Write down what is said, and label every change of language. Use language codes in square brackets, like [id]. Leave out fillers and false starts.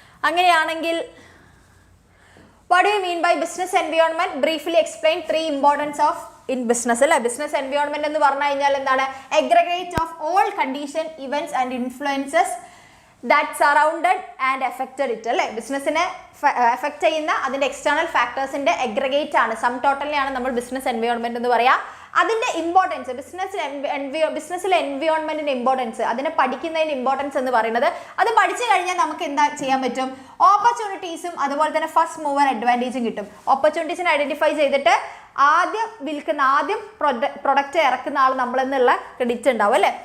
[ml] അങ്ങനെയാണെങ്കിൽ [en] what do you mean by business environment? Briefly explain 3 importance of in business അല്ലേ. [ml] Business environment എന്ന് പറഞ്ഞു കഴിഞ്ഞാൽ എന്താണ്? [en] aggregate of all condition, events and influences that surrounded and affected it അല്ലേ. [ml] ബിസിനസ്സിനെ effect ചെയ്യുന്ന അതിന്റെ എക്സ്റ്റേണൽ ഫാക്ടേഴ്സിന്റെ അഗ്രഗേറ്റ് ആണ്, സം ടോട്ടലിനെയാണ് നമ്മൾ ബിസിനസ് എൻവയോൺമെന്റ് എന്ന് പറയാ. അതിന്റെ ഇമ്പോർട്ടൻസ്, ബിസിനസ്സിലെ എൻവയോൺമെന്റിന്റെ ഇമ്പോർട്ടൻസ്, അതിനെ പഠിക്കുന്നതിന്റെ ഇമ്പോർട്ടൻസ് എന്ന് പറയുന്നത്, അത് പഠിച്ചു കഴിഞ്ഞാൽ നമുക്ക് എന്താ ചെയ്യാൻ പറ്റും? ഓപ്പർച്യൂണിറ്റീസും അതുപോലെ തന്നെ ഫസ്റ്റ് മൂവർ അഡ്വാൻറ്റേജും കിട്ടും. ഓപ്പർച്യൂണിറ്റീസിനെ ഐഡന്റിഫൈ ചെയ്തിട്ട് ആദ്യം പ്രൊഡക്റ്റ് ഇറക്കുന്ന ആൾ നമ്മളെന്നുള്ള ക്രെഡിറ്റ് ഉണ്ടാവും അല്ലേ.